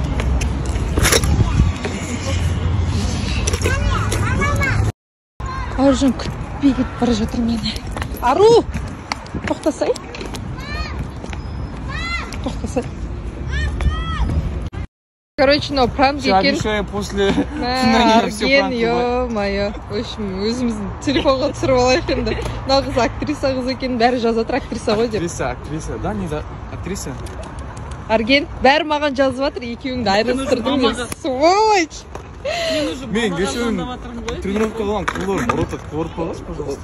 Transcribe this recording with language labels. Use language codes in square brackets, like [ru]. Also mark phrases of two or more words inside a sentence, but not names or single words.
[kk] Аружан күтпей кетіп бара жатыр мені. Ару! Тоқтасай. Тоқтасай. [ru] Короче, но [kk] пранк екен. [ru] Обещаю, после финала все пранк. Ё-моё. В общем, [kk] өзіміздің телефонға түсіріп алайық енді. Мына қыз актриса қыз екен, бәрі жазып жатыр, актриса ғой деп. [ru] Актриса, да, не за актриса? [kk] Арген, бәрі маған жазып жатыр, екеуіңді айырылыстырдың. Сволочь! Мен кешеуін тренировка қылған қылырым, ұрып қаласыз, пожалуйста.